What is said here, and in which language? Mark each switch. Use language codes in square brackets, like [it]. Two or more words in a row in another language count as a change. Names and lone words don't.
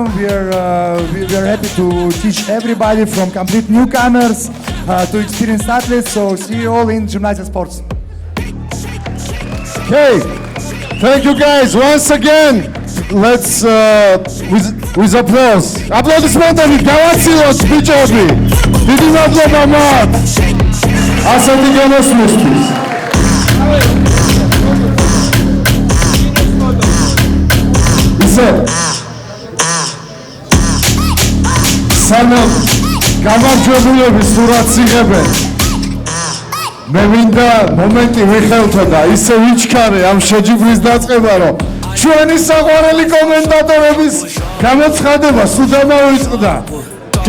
[en] We are happy to teach everybody, from complete newcomers to experienced athletes. So see you all in Gimnasia Sports. Okay, thank you guys once again. Let's with applause. [ka] Aplaudismentები გავაცილოთ ბიჭები. დიდი მადლობა მათ. ასეთი გამოსვლისთვის. ისე სანამ გამარჯვებულები სურათს იღებენ, მე მინდა მომენტი ვიხელთო და ისე ვიჩქარე ამ შეჯიბრის დაწყება, რომ ჩვენი საყვარელი კომენტატორების გამოცხადება სულ დამოვიწყდა.